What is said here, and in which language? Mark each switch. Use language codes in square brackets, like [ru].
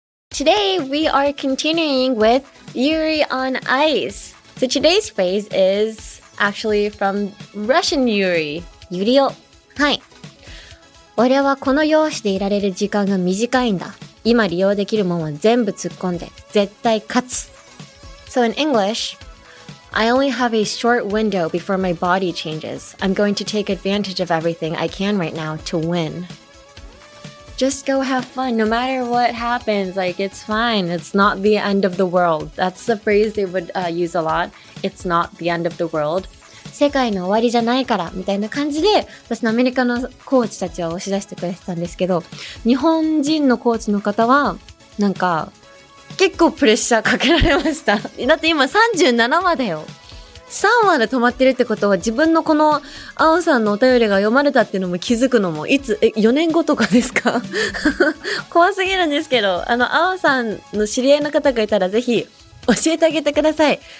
[en] Today we are continuing with Yuri on ice. So today's phrase is actually from Russian Yuri. [ja] ユリオ。はい。俺はこの容姿でいられる時間が短いんだ。今利用できるもんは全部突っ込んで、絶対勝つ。 [en] So in English, I only have a short window before my body changes. I'm going to take advantage of everything I can right now to win. Just go have fun no matter what happens. Like, it's fine. It's not the end of the world. That's the phrase they would use a lot. It's not the end of the world. [ja] 世界の終わりじゃないからみたいな感じで私のアメリカのコーチたちは押し出してくれてたんですけど、日本人のコーチの方はなんか結構プレッシャーかけられました。だって今37話だよ。3話で止まってるってことは自分のこの青さんのお便りが読まれたっていうのも気づくのもいつ4年後とかですか怖すぎるんですけど、青さんの知り合いの方がいたらぜひ教えてあげてください。